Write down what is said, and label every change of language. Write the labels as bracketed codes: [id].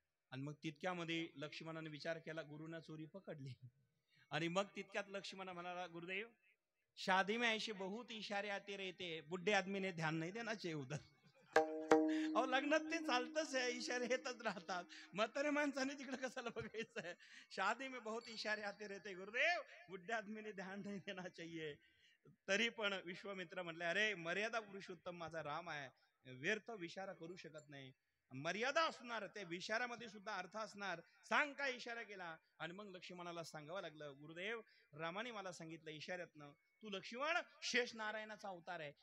[mr] आणि मग तितक्यामध्ये लक्ष्मणाने विचार केला, गुरुना चोरी पकडली. आणि मग तितक्यात लक्ष्मण म्हणाला, [hi] गुरुदेव शादी में ऐसे बहुत इशारे आते रहते, बुड्ढे आदमी ने ध्यान नहीं देना चाहिए उधर. [mr] अहो लग्नात ते चालतच आहे, इशारे येतच राहतात. म्हातारे माणसाने तिकडे कशाला बघायचं आहे? [hi] शादी में बहुत इशारे आते रहते गुरुदेव, बुड्ढे आदमी ने ध्यान नहीं देना चाहिए. [mr] तरी पण विश्वामित्र म्हटले, अरे मर्यादा पुरुषोत्तम माझा राम आहे, व्यर्थ विचार करू शकत नाही. मर्यादा असणार, त्या विचारामध्ये सुद्धा अर्थ असणार. सांग काय इशारा केला. आणि मग लक्ष्मणाला सांगावं लागलं, गुरुदेव रामाने मला सांगितलं इशाऱ्यातनं, तू लक्ष्मण शेष नारायणाचा अवतार आहे.